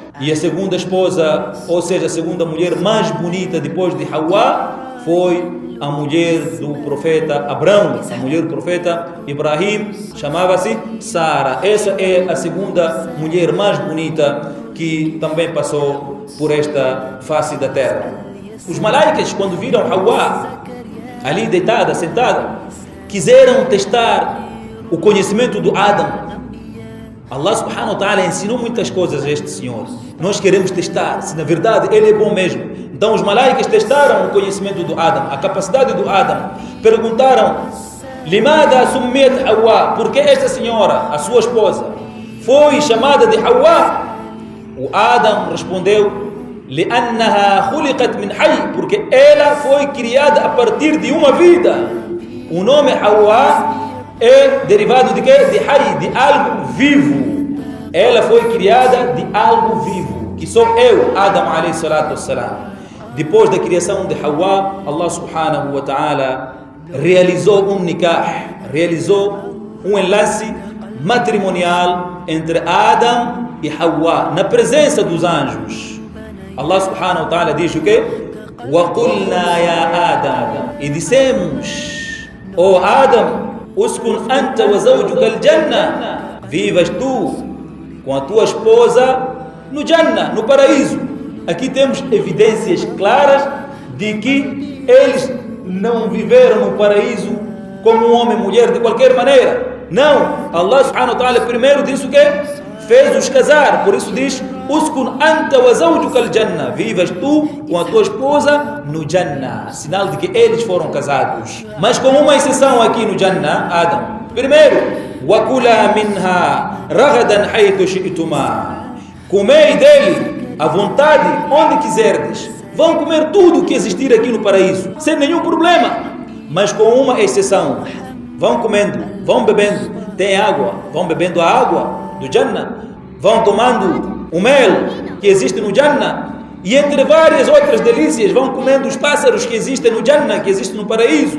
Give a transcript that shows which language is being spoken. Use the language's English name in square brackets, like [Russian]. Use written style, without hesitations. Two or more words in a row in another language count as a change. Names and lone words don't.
[Portuguese] E a segunda esposa, ou seja, a segunda mulher mais bonita depois de Hawa, foi a mulher do profeta Abrão, a mulher do profeta Ibrahim, chamava-se Sara. Essa é a segunda mulher mais bonita que também passou por esta face da terra. Os malaicas, quando viram Hawa ali deitada, sentada, quiseram testar o conhecimento do Adam. Allah [Arabic] سبحانه وتعالى [Portuguese] ensinou muitas coisas a este senhor. Nós queremos testar se na verdade ele é bom mesmo. Então os malaicas testaram o conhecimento do Adam, a capacidade do Adam. [Arabic] Perguntaram: لماذا سميت حواء? [Portuguese] Por que esta senhora, a sua esposa, foi chamada de Hawa? O Adam respondeu: [Arabic] لأنها خلقت من حي, [Portuguese] porque ela foi criada a partir de uma vida. O nome Hawa é derivado de quê? De hayy, de algo vivo. Ela foi criada de algo vivo, que sou eu, [Arabic] آدم عليه الصلاة والسلام. [Portuguese] Depois da criação de Hawa, Allah [Arabic] سبحانه وتعالى [Portuguese] realizou um nikah, realizou um enlace matrimonial entre Adam e Hawa, na presença dos anjos. Allah [Arabic] سبحانه وتعالى [Portuguese] diz o quê? [Arabic] وَقُلْنَا يَا آدَمَ, [Portuguese] e dissemos: ó Adam, [Arabic] اسكن أنت وزوجك الجنة, [Portuguese] vivas tu com a tua esposa no Jannah, no paraíso. Aqui temos evidências claras de que eles não viveram no paraíso como um homem e mulher de qualquer maneira. Não, Allah [Arabic] سبحانه وتعالى [Portuguese] primeiro disse o quê? Fez-os casar, por isso diz: [Arabic] اسكن أنت وزوجك الجنة, [Portuguese] vivas tu com a tua esposa no Jannah, sinal de que eles foram casados. Mas com uma exceção aqui no Jannah, Adam. Primeiro, [Arabic] وكلا منها رغدا حيث شئتما, [Portuguese] comei dele à vontade onde quiserdes. Vão comer tudo o que existir aqui no paraíso, sem nenhum problema, mas com uma exceção: vão comendo, vão bebendo, tem água, vão bebendo a água do Jannah, vão tomando o mel que existe no Jannah, e entre várias outras delícias vão comendo os pássaros que existem no Jannah, que existem no paraíso.